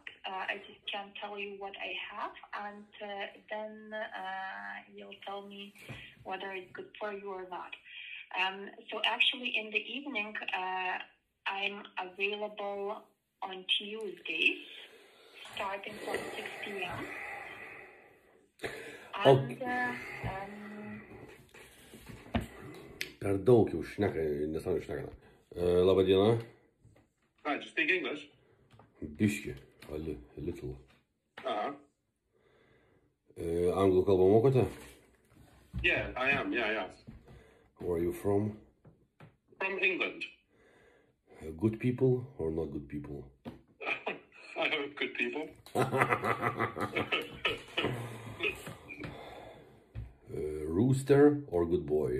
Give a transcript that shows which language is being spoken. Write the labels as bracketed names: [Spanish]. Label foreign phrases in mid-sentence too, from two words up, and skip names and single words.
[English] I just can tell you what I have, and then you'll tell me whether it's good for you or not. So actually, in the evening, I'm available on Tuesdays, starting from 6 p.m. And [Lithuanian] Per daug jau šneka, nesąmonė šnekana. Labą dieną. [English] Hi, do you speak English? Biški, a little. Uh-huh. [Lithuanian] Anglų kalbą mokote? [English] Yeah, I am, yeah. Where are you from? From England. Good people or not good people? I hope good people. Rooster or good boy?